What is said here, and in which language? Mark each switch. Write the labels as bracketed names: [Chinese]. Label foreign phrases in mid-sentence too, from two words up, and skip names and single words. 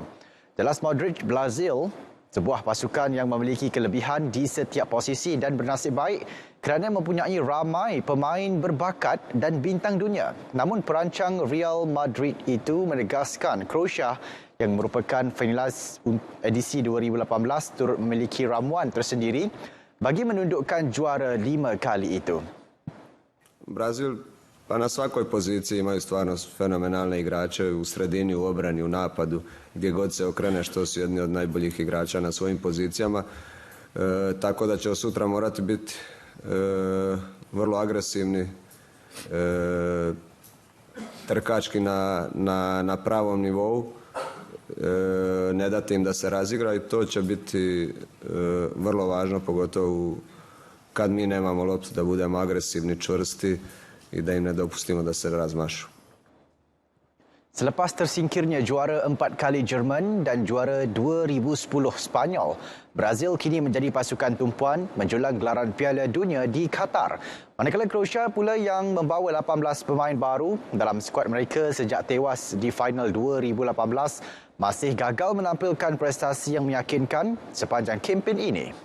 [Malay] Jelas Modric, Brazil sebuah pasukan yang memiliki kelebihan di setiap posisi dan bernasib baik kerana mempunyai ramai pemain berbakat dan bintang dunia. Namun perancang Real Madrid itu menegaskan Croatia yang merupakan finalis edisi 2018 turut memiliki ramuan tersendiri bagi menundukkan juara 5 kali itu. [Croatian] Brazil pa na svakoj poziciji imaju stvarno fenomenalne igrače u sredini, u obrani, u napadu, gdje god se okrene, što su jedni od najboljih igrača na svojim pozicijama. Tako da će sutra morati biti vrlo agresivni, trkački na pravom nivou, ne dati im da se razigra i to će biti vrlo važno, pogotovo kad mi nemamo loptu, da budemo agresivni, čvrsti i da im ne dopustimo da se razmašu. [Malay] Selepas tersingkirnya juara 4 kali Jerman dan juara 2010 Spanyol, Brazil kini menjadi pasukan tumpuan menjulang gelaran Piala Dunia di Qatar. Manakala Croatia pula yang membawa 18 pemain baru dalam skuad mereka sejak tewas di final 2018 masih gagal menampilkan prestasi yang meyakinkan sepanjang kempen ini.